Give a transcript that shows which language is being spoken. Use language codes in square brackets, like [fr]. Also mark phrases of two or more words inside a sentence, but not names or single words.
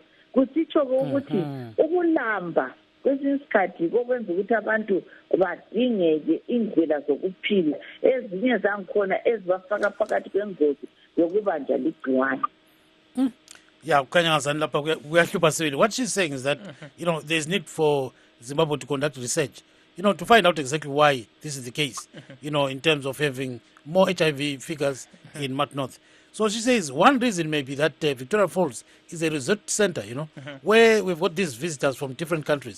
[nd] Kusitsho-ke ukuthi ukulamba kwesinye isikhathi kokwenza ukuthi abantu badingeke indlela zokuphila ezinye zangikhona ezibafaka phakathi kwengozi yokubanjwa ligciwane. Yeah, kukhanya ngazani lapha kuyahlupha sibili. [en] What she's saying is that there's need for Zimbabwe to conduct research to find out exactly why this is the case, in terms of having more HIV figures in Mount North. So she says one reason may be that Victoria Falls is a resort center, where we've got these visitors from different countries.